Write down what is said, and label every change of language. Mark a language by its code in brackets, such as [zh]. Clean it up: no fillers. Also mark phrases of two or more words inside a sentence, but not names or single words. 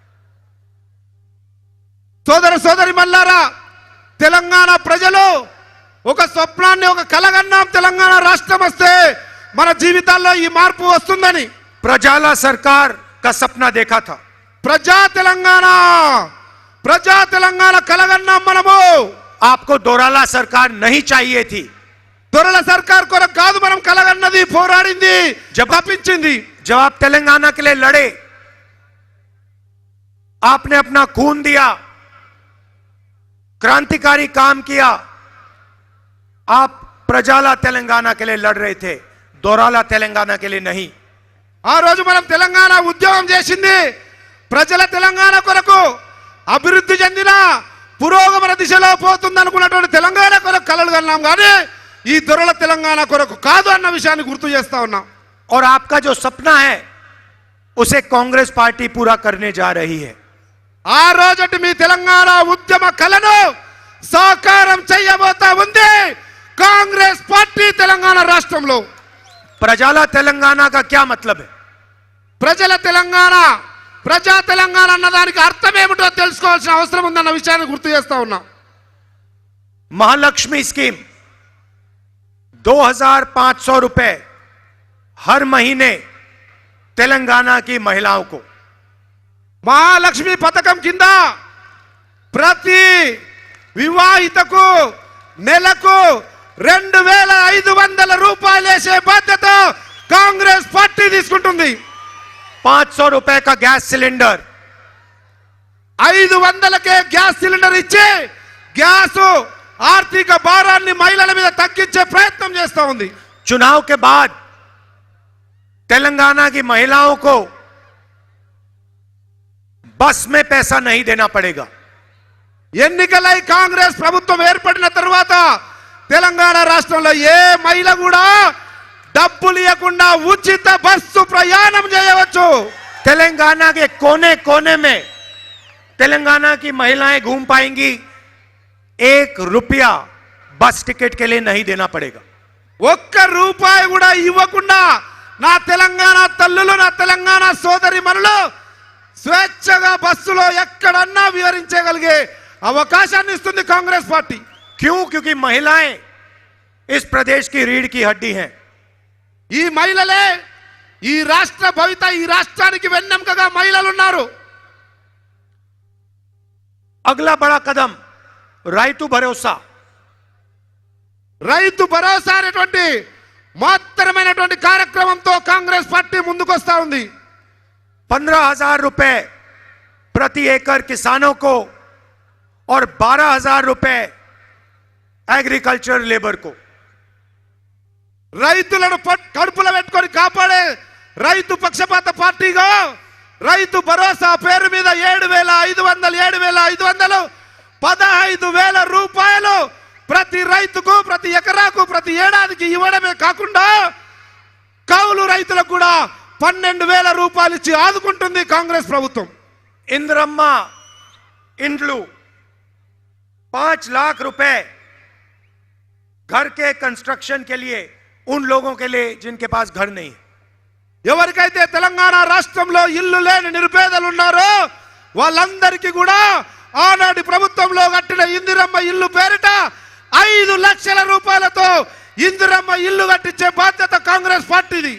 [te] సోదర సోదరి మల్లారా, తెలంగాణ ప్రజలు ఒక స్వప్నాన్ని, ఒక కలగన్నాం, తెలంగాణ రాష్ట్రం వస్తే మన జీవితాల్లో ఈ మార్పు వస్తుందని. [hi] प्रजाला सरकार का सपना देखा था. [te] ప్రజా తెలంగాణ కలగన్నాం మనము. [hi] आपको दोराला सरकार नहीं चाहिए थी. [te] దొరల సర్కార్ కొరకు కాదు మనం కలగన్నది, పోరాడింది, తప్పించింది. [hi] जब आप तेलंगाना के लिए लड़े, आपने अपना खून दिया, क्रांतिकारी काम किया. आप प्रजाला तेलंगाना के लिए लड़ रहे थे, दोराला तेलंगाना के लिए नहीं. [te] ఆ రోజు మనం తెలంగాణ ఉద్యమం చేసింది ప్రజల తెలంగాణ కొరకు, అభివృద్ధి చెందిన పురోగమన దిశలో పోతుంది అనుకున్నటువంటి తెలంగాణ కొరకు కలలు కన్నాం, కానీ ఈ దొరల తెలంగాణ కొరకు కాదు అన్న విషయాన్ని గుర్తు చేస్తా ఉన్నాం. [hi] और आपका जो सपना है उसे कांग्रेस पार्टी पूरा करने जा रही है. [te] ఆ రోజటి మీ తెలంగాణ ఉద్యమ కలను సాకారం చేయబోతా ఉంది కాంగ్రెస్ పార్టీ తెలంగాణ రాష్ట్రంలో. [hi] प्रजाला तेलंगाना का क्या मतलब है? [te] ప్రజల తెలంగాణ, ప్రజా తెలంగాణ అన్నదానికి అర్థం ఏమిటో తెలుసుకోవాల్సిన అవసరం ఉందన్న విషయాన్ని గుర్తు చేస్తా ఉన్నా. [hi] महालक्ष्मी स्कीम 2500 रुपए हर महीने तेलंगाना की महिलाओं को. [te] మహాలక్ష్మి పథకం కింద ప్రతి వివాహితకు నెలకు 2500 రూపాయలు వేసే బాధ్యత కాంగ్రెస్ పార్టీ తీసుకుంటుంది. [hi] 500 रुपए का [en] gas cylinder, [te] 500కే [en] gas cylinder [te] ఇచ్చి గ్యాస్ ఆర్థిక భారాన్ని మహిళల మీద తగ్గించే ప్రయత్నం చేస్తా ఉంది. [hi] चुनाव के बाद तेलंगाना की महिलाओं को बस में पैसा नहीं देना पड़ेगा. [te] ఎన్నికలై కాంగ్రెస్ ప్రభుత్వం ఏర్పడిన తర్వాత తెలంగాణ రాష్ట్రంలో ఏ మహిళ కూడా డబ్బులు ఇవ్వకుండా ఉచిత బస్సు ప్రయాణం చేయవచ్చు. [hi] तेलंगाना के कोने कोने में तेलंगाना की महिलाएं घूम पाएंगी. 1 रुपया बस टिकट के लिए नहीं देना पड़ेगा. [te] 1 రూపాయి కూడా ఇవ్వకుండా నా తెలంగాణ తల్లులు, నా తెలంగాణ సోదరి మనులు స్వేచ్ఛగా బస్సులో ఎక్కడన్నా విహరించగలిగే అవకాశాన్ని ఇస్తుంది కాంగ్రెస్ పార్టీ. [hi] क्यों? क्योंकि महिलाएं इस प्रदेश की रीढ़ की हड्डी हैं. [te] ఈ మహిళలే ఈ రాష్ట్ర భవిత, ఈ రాష్ట్రానికి వెన్నెముకగా మహిళలు ఉన్నారు. [hi] अगला बड़ा कदम రైతు భరోసా. [te] రైతు భరోసా అనేటువంటి మహత్తరమైనటువంటి కార్యక్రమంతో కాంగ్రెస్ పార్టీ ముందుకొస్తా ఉంది. [hi] 15,000 रुपए प्रति एकड़ किसानों को और 12,000 रुपए [en] agriculture labour [hi] को. [te] రైతులను కడుపులో పెట్టుకొని కాపాడే రైతు పక్షపాత పార్టీగా రైతు భరోసా పేరు మీద 7,500 15,000 రూపాయలు ప్రతి రైతుకు ప్రతి ఎకరాకు ప్రతి ఏడాదికి ఇవ్వడమే కాకుండా కౌలు రైతులకు కూడా 12,000 రూపాయలు ఇచ్చి ఆదుకుంటుంది కాంగ్రెస్ ప్రభుత్వం. [hi] इंद्रम्मा इंड्लू 5 लाख रुपए घर के कंस्ट्रक्शन के लिए उन लोगों के लिए जिनके पास घर नहीं है. [te] ఎవరికైతే తెలంగాణ రాష్ట్రంలో ఇల్లు లేని నిరుపేదలు ఉన్నారో వాళ్ళందరికీ కూడా ఆనాటి ప్రభుత్వంలో కట్టిన ఇందిరమ్మ ఇల్లు పేరిట 5 లక్షల రూపాయలతో ఇందిరమ్మ ఇల్లు కట్టించే బాధ్యత కాంగ్రెస్ పార్టీది.